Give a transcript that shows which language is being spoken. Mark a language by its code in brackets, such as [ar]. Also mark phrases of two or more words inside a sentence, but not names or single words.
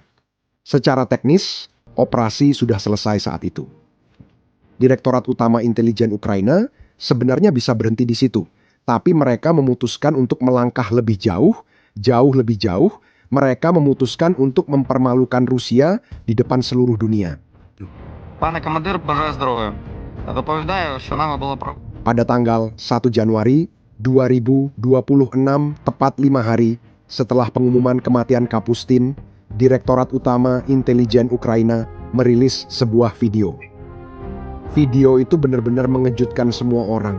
[id] Secara teknis, operasi sudah selesai saat itu. Direktorat Utama Intelijen Ukraina sebenarnya bisa berhenti di situ, tapi mereka memutuskan untuk melangkah lebih jauh, lebih jauh. Mereka memutuskan untuk mempermalukan Rusia di depan seluruh dunia. [uk] Пане командир, бажаю здоров'я. Доповідаю, що нами було [id] Pada tanggal 1 Januari 2026, tepat 5 hari setelah pengumuman kematian Kapustin, Direktorat Utama Intelijen Ukraina merilis sebuah video. Video itu benar-benar mengejutkan semua orang.